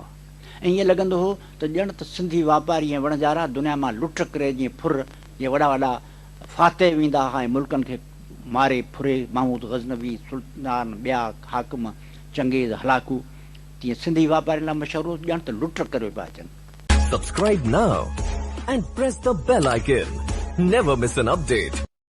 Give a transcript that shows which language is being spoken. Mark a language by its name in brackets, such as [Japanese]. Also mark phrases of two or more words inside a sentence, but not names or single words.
[Sindhi] ऐं ईअं लॻंदो हो त ॼण त सिंधी वापारी ऐं वणजारा दुनिया मां लुट करे जीअं फुर जीअं वॾा वॾा फाते वेंदा हुआ ऐं मुल्कनि खे मारे फुरे, महमूद गज़नवी, सुल्तान, ॿिया हाकिम चंगेज़ हलाकू, तीअं सिंधी वापारी लाइ मशहूरु ॼण त लुट करे पिया अचनि। [English] Subscribe now and press the bell icon. Never miss an update.